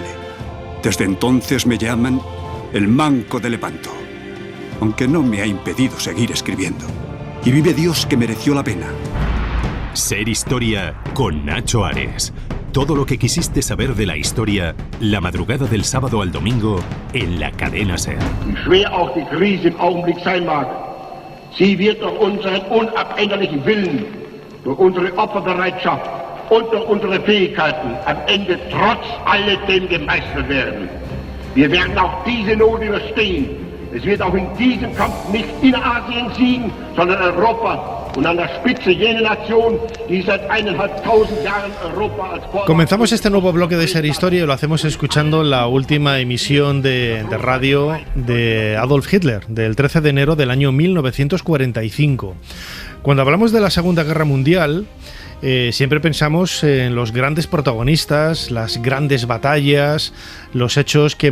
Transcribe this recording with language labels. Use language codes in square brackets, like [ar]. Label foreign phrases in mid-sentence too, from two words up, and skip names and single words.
[es] Desde entonces me llaman el Manco de Lepanto, aunque no me ha impedido seguir escribiendo. Y vive Dios que mereció la pena. Ser Historia con Nacho Ares. Todo lo que quisiste saber de la historia, la madrugada del sábado al domingo en la cadena SER. [de] Wie schwer auch die Krise im Augenblick sein mag, sie wird durch unseren unabänderlichen Willen, durch unsere Opferbereitschaft und durch unsere Fähigkeiten am Ende trotz alledem gemeistert werden. Wir werden auch diese Not überstehen. Es wird auch in diesem Kampf nicht Innerasien siegen, sondern Europa. [es] Comenzamos este nuevo bloque de Ser Historia y lo hacemos escuchando la última emisión de radio de Adolf Hitler, del 13 de enero del año 1945. Cuando hablamos de la Segunda Guerra Mundial, siempre pensamos en los grandes protagonistas, las grandes batallas, los hechos que